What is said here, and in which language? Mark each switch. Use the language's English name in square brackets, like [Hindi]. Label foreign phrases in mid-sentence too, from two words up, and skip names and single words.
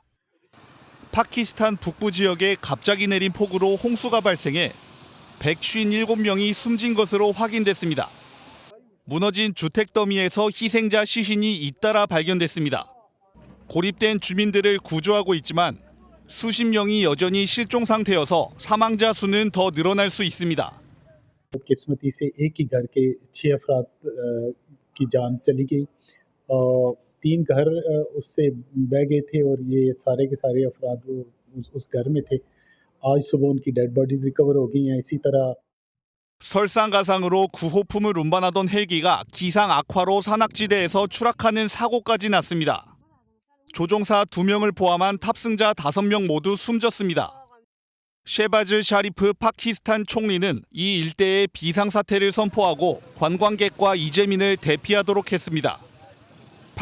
[Korean] 파키스탄 북부 지역에 갑자기 내린 폭우로 홍수가 발생해 157명이 숨진 것으로 확인됐습니다. 무너진 주택 더미에서 희생자 시신이 잇따라 발견됐습니다. 고립된 주민들을 구조하고 있지만 수십 명이 여전히 실종 상태여서 사망자 수는 더 늘어날 수 있습니다. [Urdu] قسمتی سے ایک ہی گھر کے 6 افراد کی جان چلی گئی اور 3 گھر اس سے بہہ گئے تھے اور یہ سارے کے سارے افراد اس گھر میں تھے. آج صبح ان کی [English] dead bodies recover [Urdu] ہو گئی ہیں. اسی طرح [Korean] 설상가상으로 구호품을 운반하던 헬기가 기상 악화로 산악지대에서 추락하는 사고까지 났습니다. 조종사 2명을 포함한 탑승자 5명 모두 숨졌습니다. 셰바즈 샤리프 파키스탄 총리는 이 일대에 비상사태를 선포하고 관광객과 이재민을 대피하도록 했습니다.